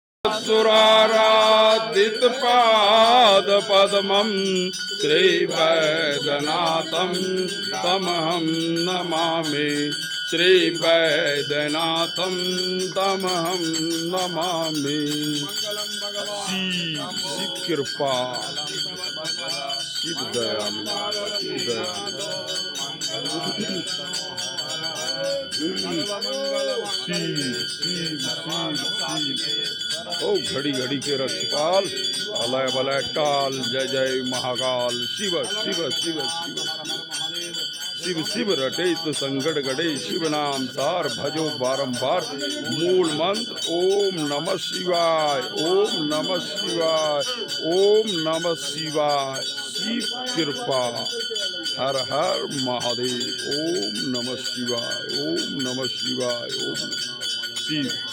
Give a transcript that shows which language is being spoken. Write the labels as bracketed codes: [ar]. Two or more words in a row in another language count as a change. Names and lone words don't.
[sa] सुराराधितपादपद्मं श्रीवैद्यनाथं तमहं नमामि। श्रीवैद्यनाथं तमहं नमामि। [hi] शिव कृपा, शिव दया, शिव दया। ओ घड़ी घड़ी के रक्षपाल, अलय वलय काल, जय जय महाकाल। शिव शिव शिव शिव शिव शिव रटे तो संकट गड़े, शिव नाम सार भजो बारंबार। मूल मंत्र [sa] ओम नमः शिवाय, ओम नमः शिवाय, ओम नमः शिवाय। [hi] शिव कृपा, हर हर महादेव। [sa] ओम नमः शिवाय, ओम नमः शिवाय, ओम शिव।